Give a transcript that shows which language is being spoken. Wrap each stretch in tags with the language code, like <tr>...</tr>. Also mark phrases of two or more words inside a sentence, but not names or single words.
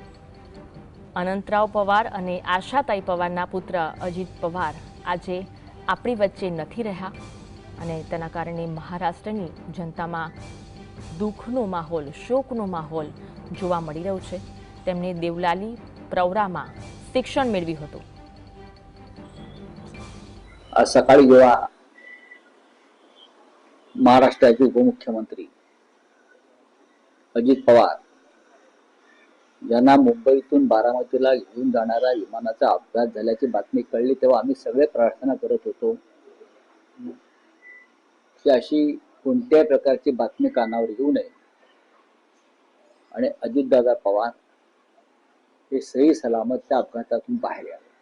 <gu>અનંતરાવ પવાર અને આશાતાઈ પવારના પુત્ર અજીત પવાર આજે આપણી વચ્ચે નથી રહ્યા અને તેના કારણે મહારાષ્ટ્રની જનતામાં દુઃખનો માહોલ, શોકનો માહોલ જોવા મળી રહ્યો છે. તેમણે દેવલાલી પ્રવરામાં શિક્ષણ મેળવ્યું હતું.</gu> <mr>आज सकाळी जेव्हा महाराष्ट्राचे उपमुख्यमंत्री अजित पवार यांना मुंबईतून बारामतीला घेऊन जाणाऱ्या विमानाचा अपघात झाल्याची बातमी कळली तेव्हा आम्ही सगळे प्रार्थना करत होतो की अशी कोणत्याही प्रकारची बातमी कानावर येऊ नये आणि अजितदादा पवार हे सही सलामत त्या अपघातातून बाहेर यावे.</mr>